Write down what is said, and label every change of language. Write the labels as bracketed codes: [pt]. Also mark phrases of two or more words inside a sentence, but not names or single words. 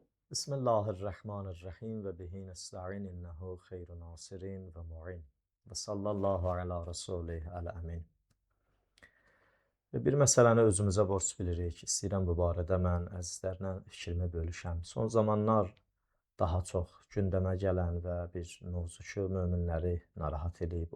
[ar] بسم الله الرحمن الرحيم وبه نستعين إنه خير ناصر ومعين وصلى الله على رسوله الأمين. [az] Bir məsələni özümüzə borc bilirik. İstəyirəm bu barədə mən əzizlərlə fikrimi bölüşəm. Son zamanlar daha çox gündəmə gələn və bir mövzu ki, möminləri narahat edib.